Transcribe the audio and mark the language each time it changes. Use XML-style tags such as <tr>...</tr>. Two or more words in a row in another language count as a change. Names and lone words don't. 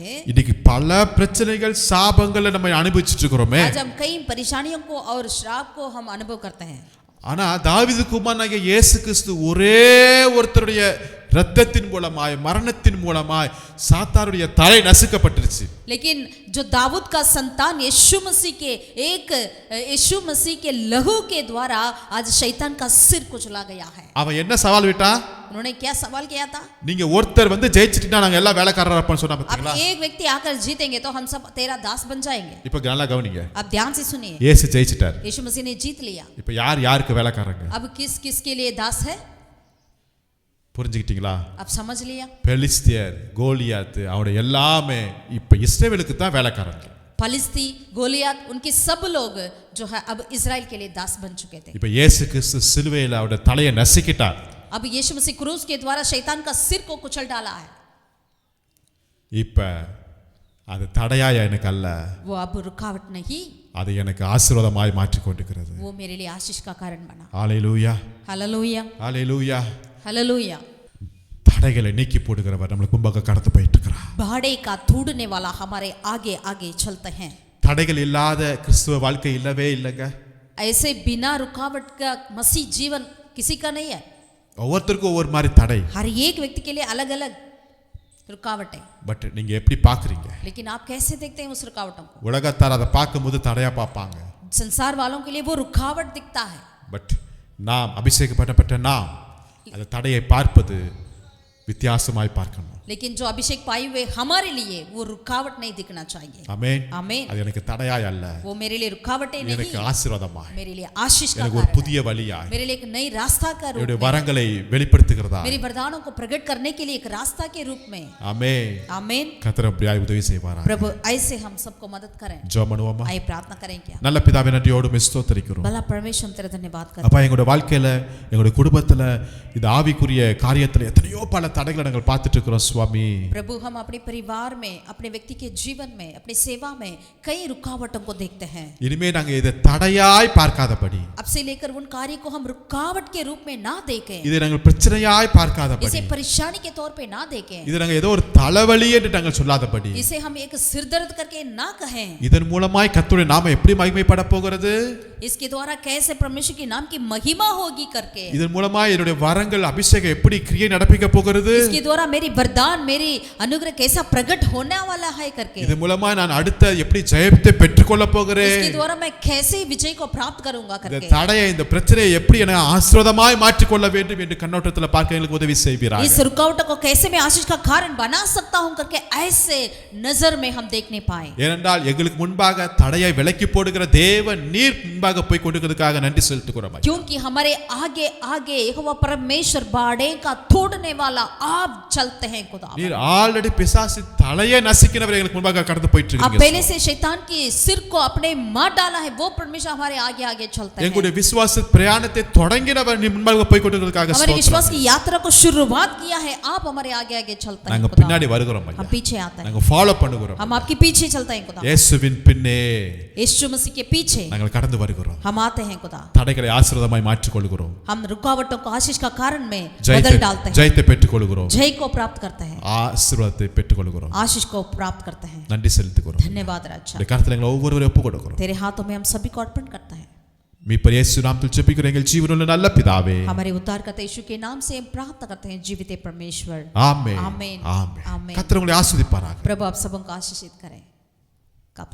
<ta>இன்னைக்கு பல பிரச்சனைகள் சாபங்களை நம்ம அனுபவிச்சுட்டு இருக்கிறோமே.</ta> <hi>आज हम कई परेशानियों को और श्राप को हम अनुभव करते हैं।</hi> <ta>ஆனா தாவீது குமாரனாகிய இயேசு கிறிஸ்து ஒரே ஒருத்தருடைய இரத்தத்தின் மூலமாய் மரணத்தின் மூலமாய் சாத்தானுடைய தலை நசுக்கப்பட்டுருச்சு.</ta> <hi>लेकिन जो दाऊद का संतान यीशु मसीह के लहू के द्वारा आज शैतान का सिर कुचला गया है।</hi> <ta>அவன் என்ன சவால் விட்டா?</ta> <hi>उन्होंने क्या सवाल किया था?</hi> <ta>நீங்க ஒருத்தர் வந்து ஜெயிச்சிட்டீங்கன்னா நாங்க எல்லாம் வேலைக்காரரா இருப்போம் சொன்னா</ta> <hi>अब</hi> <ta>பாத்தீங்களா?</ta> <hi>एक व्यक्ति आकर जीतेंगे तो हम सब तेरा दास बन जाएंगे।</hi> <ta>இப்ப நல்லா கவனிங்க,</ta> <hi>अब ध्यान से सुनिए,</hi> <ta>இயேசு ஜெயிச்சிட்டார்.</ta> <hi>यीशु मसीह ने जीत लिया।</hi> <ta>இப்ப யார் யாருக்கு வேலைக்காரங்க?</ta> <hi>अब किस किस के लिए दास है?</hi> <ta>புரிஞ்சுக்கிட்டீங்களா?</ta> <hi>अब समझ लिया।</hi> <ta>பெலிஸ்தியர், கோலியாத், அவருடைய எல்லாமே இப்ப இஸ்ரவேலுக்கு தான் வேலைக்காரங்க.</ta> <hi>फलिस्ती, गोलियत, उनके सब लोग जो है अब इजराइल के लिए दास बन चुके थे।</hi> <ta>இப்ப இயேசு கிறிஸ்து சிலுவையில அவருடைய தலையை நசுக்கிட்டார்.</ta> <hi>अब यीशु मसीह क्रूस के द्वारा शैतान का सिर को कुचल डाला है।</hi> <ta>இப்ப அது தடையா எனக்கு அல்ல,</ta> <hi>वो अब रुकावट नहीं,</hi> <ta>அது எனக்கு ஆசீர்வாதமாய் மாற்றிக் கொண்டிருக்கிறது.</ta> <hi>वो मेरे लिए आशीष का कारण बना।</hi> <ta>ஹalleluya,</ta> <hi>हालेलुया,</hi> <ta>ஹalleluya.</ta> <hi>हालेलुया।</hi> <ta>தடைகளை நீக்கி போடுகிறவர் நம்மளுக்கு முன்பாக கடந்து போயிட்டு இருக்கிறார்.</ta> <hi>भाड़े का तोड़ने वाला हमारे आगे आगे चलते हैं।</hi> <ta>தடைகள் இல்லாத கிறிஸ்துவ வாழ்க்கை இல்லவே இல்லைங்க.</ta> <hi>ऐसे बिना रुकावट का मसीह जीवन किसी का नहीं है।</hi> <ta>ஒவ்வொருத்தருக்கும் ஒவ்வொரு மாதிரி தடை.</ta> <hi>हर एक व्यक्ति के लिए अलग अलग रुकावट है।</hi> <ta>பட் நீங்க எப்படி பாக்குறீங்க?</ta> <hi>लेकिन आप कैसे देखते हैं उस रुकावटों को?</hi> <ta>உலகத்தார் அதை பார்க்கும்போது தடையா பார்ப்பாங்க.</ta> <hi>संसार वालों के लिए वो रुकावट दिखता है।</hi> <ta>பட் நாம் அபிஷேகப்பட்ட நாம் அந்த தடையை பார்ப்பது வித்தியாசமாய் பார்க்கணும்.</ta> <hi>लेकिन जो अभिषेक पाए हुए हमारे लिए वो रुकावट नहीं दिखना चाहिए।</hi> <ta>ஆமென்.</ta> <hi>आमीन।</hi> <ta>அது எனக்கு தடையாய் அல்ல,</ta> <hi>वो मेरे लिए रुकावटें नहीं,</hi> <ta>எனக்கு ஆசீர்வாதமாய்,</ta> <hi>मेरे लिए आशीष का</hi> <ta>எனக்கு ஒரு</ta> <hi>कारण है,</hi> <ta>புதிய வழியாய்,</ta> <hi>मेरे लिए एक नई रास्ता का रूप</hi> <ta>என்னுடைய</ta> <hi>में,</hi> <ta>வரங்களை வெளிப்படுத்துகிறதா.</ta> <hi>मेरी वरदानों को प्रकट करने के लिए एक रास्ता के रूप में।</hi> <ta>ஆமென்.</ta> <hi>आमीन।</hi> <ta>கர்த்தர் அப்படியாய் உதவி செய்வாரா.</ta> <hi>प्रभु ऐसे हम सबको मदद करें।</hi> <ta>ஜெபம் பண்ணுவோமா.</ta> <hi>आइए प्रार्थना करें। क्या</hi> <ta>நல்ல பிதாவே, நன்றியோடு ஸ்தோத்திரிக்கிறோம்.</ta> <hi>भला परमेश्वर हम तेरा धन्यवाद करते</hi> <ta>அப்பா, எங்களுடைய வாழ்க்கையில எங்களுடைய குடும்பத்துல இந்த ஆவிக்குரிய காரியத்துல எத்தனையோ பல தடைகளை நாங்கள் பார்த்துட்டு இருக்கிறோம் சுவாமி.</ta> <hi>प्रभु हम अपने परिवार में, अपने व्यक्ति के जीवन में, अपनी सेवा में कई रुकावटों को देखते हैं।</hi> <ta>இனிமே நாங்க இதை தடையாய் பார்க்காதபடி,</ta> <hi>अब से लेकर उन कार्य को हम रुकावट के रूप में ना देखें,</hi> <ta>இதை நாங்கள் பிரச்சனையாய் பார்க்காதபடி,</ta> <hi>इसे परेशानी के तौर पे ना देखें,</hi> <ta>இதை நாங்கள் ஏதோ ஒரு தலைவலி என்று நாங்கள் சொல்லாதபடி,</ta> <hi>इसे हम एक सिरदर्द करके ना कहें।</hi> <ta>இதன் மூலமாய் கர்த்தருடைய நாமம் எப்படி மகிமைப்பட போகிறது,</ta> <hi>इसके द्वारा कैसे परमेश्वर के नाम की महिमा होगी करके,</hi> <ta>இதன் மூலமாய் என்னுடைய வரங்கள் அபிஷேகம் எப்படி கிரியை நடப்பிக்க போகிறது,</ta> <hi>इसके द्वारा मेरी वरदान, मेरी अनुग्रह कैसा प्रकट होने वाला है करके,</hi> <ta>இதன் மூலமாய் நான் அடுத்த எப்படி ஜெயத்தை பெற்றுக்கொள்ள போகிறேன்,</ta> <hi>इसके द्वारा मैं कैसे विजय को प्राप्त करूंगा</hi> <ta>இந்த</ta> <hi>करके,</hi> <ta>தடையை, இந்த பிரச்சனையை எப்படி எனக்கு ஆசீர்வாதமாய் மாற்றிக்கொள்ள வேண்டும் என்று கண்ணோட்டத்தில் பார்க்க எங்களுக்கு உதவி செய்வீராக.</ta> <hi>इस रुकावट को कैसे मैं आशीष का कारण बना सकता हूं करके ऐसे नजर में हम देखने पाए।</hi> <ta>ஏனென்றால் எங்களுக்கு முன்பாக தடையை விலக்கி போடுகிற தேவன் நீர் முன்பாக போய் கொண்டிருக்கிறதுக்காக நன்றி செலுத்துகிறோம்.</ta> <hi>क्योंकि हमारे आगे आगे यहोवा परमेश्वर बाड़े का तोड़ने वाला आप चलते हैं खुदा।</hi> <ta>நீர் ஆல்ரெடி பிசாசு தலையை நசுக்கினவர் எங்களுக்கு முன்பாக கடந்து போயிட்டு</ta> <hi>आप</hi> <ta>இருக்கீங்க.</ta> <hi>पहले से शैतान की सिर को अपने मार डाला है, वो परमेश्वर हमारे आगे आगे चलते हैं।</hi> <ta>எங்களுடைய விசுவாச பிரயாணத்தை தொடங்கினவர் நீர் முன்பாக போய் கொண்டிருக்கிறதுக்காக</ta> <hi>हमारे</hi> <ta>ஸ்தோத்திரம்.</ta> <hi>विश्वास की यात्रा को शुरुआत किया है, आप हमारे आगे आगे चलते हैं</hi> <ta>நாங்க</ta> <hi>खुदा।</hi> <ta>பின்னாடி வருகிறோம் ஐயா,</ta> <hi>हम पीछे आते हैं,</hi> <ta>நாங்க ஃபாலோ பண்ணுகிறோம்.</ta> <hi>हम आपके पीछे चलते हैं खुदा।</hi> <ta>இயேசுவின் பின்னே</ta> <hi>यीशु मसीह के पीछे</hi> <ta>நாங்கள் கடந்து வருகிறோம்.</ta> <hi>हम आते हैं खुदा।</hi> <ta>தடைகளை ஆசீர்வாதமாய் மாற்றிக் கொள்கிறோம்.</ta> <hi>हम रुकावटों को आशीष का कारण में बदल डालते हैं,</hi> <ta>ஜெயத்தை பெற்றுக் கொள்கிறோம்.</ta> <hi>जय को प्राप्त करते हैं,</hi> <ta>ஆசீர்வாதத்தை பெற்றுக் கொள்கிறோம்.</ta> <hi>आशीष को प्राप्त करते हैं।</hi> <ta>நன்றி செலுத்துகிறோம்.</ta> <hi>धन्यवाद राजा,</hi> <ta>இந்த கருத்துல எங்களை ஒவ்வொருவரையும் ஒப்புக் கொடுக்கிறோம்.</ta> <hi>तेरे हाथों में हम सभी को अर्पण करते हैं।</hi> <ta>மீட்பர் இயேசு நாமத்தில் ஜெபிக்கிறோம் எங்கள் ஜீவனுள்ள நல்ல பிதாவே.</ta> <hi>हमारे उद्धारकर्ता यीशु के नाम से हम प्रार्थना करते हैं, जीवित परमेश्वर।</hi> <ta>ஆமென்.</ta> <hi>आमीन।</hi> <ta>ஆமென்.</ta> <hi>आमीन।</hi> <ta>கர்த்தர் உங்களை ஆசீர்வதிப்பாராக.</ta> <hi>प्रभु आप सबों को आशीषित करें।</hi> <en>God bless।</en>